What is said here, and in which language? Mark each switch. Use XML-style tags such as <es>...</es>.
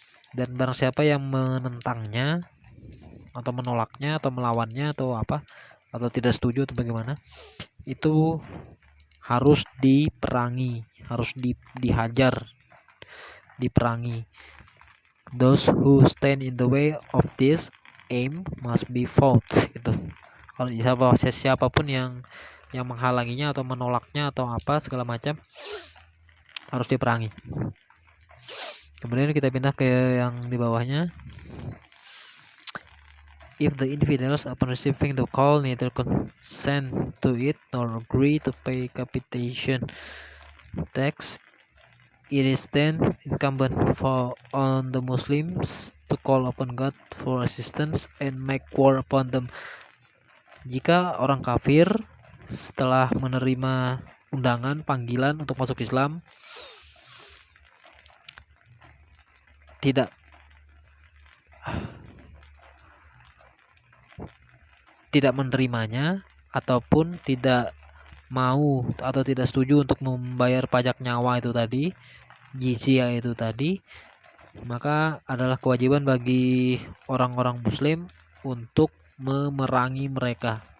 <id>Dan barang siapa yang menentangnya atau menolaknya atau melawannya atau apa, atau tidak setuju atau bagaimana, itu harus diperangi, harus dihajar, diperangi.</id> <en>Those who stand in the way of this aim must be fought.</en> <id>Itu kalau siapapun yang menghalanginya atau menolaknya atau apa segala macam harus diperangi. Kemudian kita pindah ke yang di bawahnya.</id> <en>If the infidels upon receiving the call neither consent to it nor agree to pay capitation tax, it is then incumbent on the Muslims to call upon God for assistance and make war upon them.</en> <id>Jika orang kafir setelah menerima undangan, panggilan untuk masuk Islam tidak menerimanya ataupun tidak mau atau tidak setuju untuk membayar pajak nyawa itu tadi, jizyah itu tadi, maka adalah kewajiban bagi orang-orang muslim untuk memerangi mereka.</id>